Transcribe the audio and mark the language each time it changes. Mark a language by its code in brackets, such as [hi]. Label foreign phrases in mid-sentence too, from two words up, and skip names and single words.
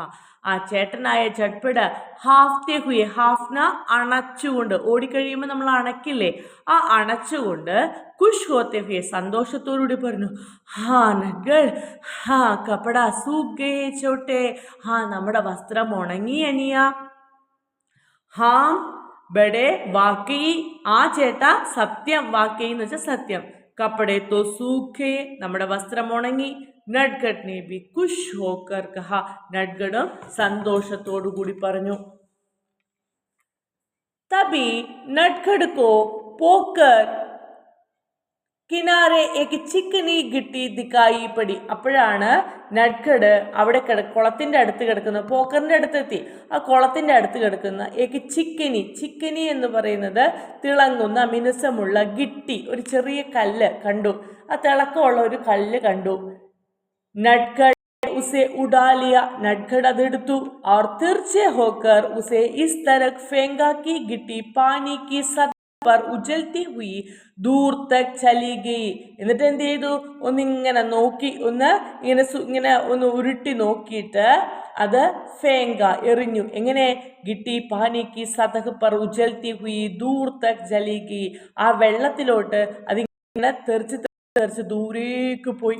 [ml] ആ ചേട്ടനായ [hi] झटपट हाँफते हुए, हाँफना [ml] അണച്ചുകൊണ്ട്, ഓടിക്കഴിയുമ്പോൾ നമ്മൾ അണക്കില്ലേ, ആ അണച്ചുകൊണ്ട് [hi] खुश होते हुए, [ml] സന്തോഷത്തോടുകൂടി പറഞ്ഞു, [hi] हाँ नगल, हाँ कपड़े सूख गए छोटे. [ml] നമ്മുടെ വസ്ത്രം ഉണങ്ങി അനിയ. [hi] हाँ बड़े वाकई, [ml] ആ ചേട്ടാ സത്യം. വാക്കയി എന്ന് വെച്ചാൽ സത്യം. [hi] कपड़े तो सूखे, [ml] നമ്മുടെ വസ്ത്രം ഉണങ്ങി. [hi] നട്ഗഡ് ने भी खुश होकर कहा. [ml] നട്ഗഡും സന്തോഷത്തോടു കൂടി പറഞ്ഞു. [hi] तभी नटगड़ को पोखर किनारे एक चिकनी गिट्टी दिखाई पड़ी. [ml] അപ്പോഴാണ് നട്ഗഡ് അവിടെ കുളത്തിൻ്റെ അടുത്ത് കിടക്കുന്ന, പോക്കറിൻ്റെ അടുത്തെത്തി. ആ കുളത്തിൻ്റെ അടുത്ത് കിടക്കുന്ന [hi] एक चिकनी [ml] എന്ന് പറയുന്നത് തിളങ്ങുന്ന മിനുസമുള്ള ഗിട്ടി, ഒരു ചെറിയ കല്ല് കണ്ടു. ആ തിളക്കമുള്ള ഒരു കല്ല് കണ്ടു. [hi] नटगड़ उसे उठा लिया. [ml] നട്ഗഡ് അതെടുത്തു. [hi] और तिरछे होकर उसे इस तरह फेंका कि गिट्टी पानी की सतह पर उजलती हुई दूर तक चली गई. [ml] എന്നിട്ട് എന്ത് ചെയ്തു? ഒന്നിങ്ങനെ നോക്കി, ഇങ്ങനെ ഒന്ന് ഉരുട്ടി നോക്കിയിട്ട് അത് ഫേങ്ക എറിഞ്ഞു. എങ്ങനെ? [hi] गिट्टी पानी की सतह पर उछलती हुई दूर तक चली गई. [ml] ആ വെള്ളത്തിലോട്ട് അതിങ്ങനെ തെറിച്ച് ദൂരേക്ക് പോയി.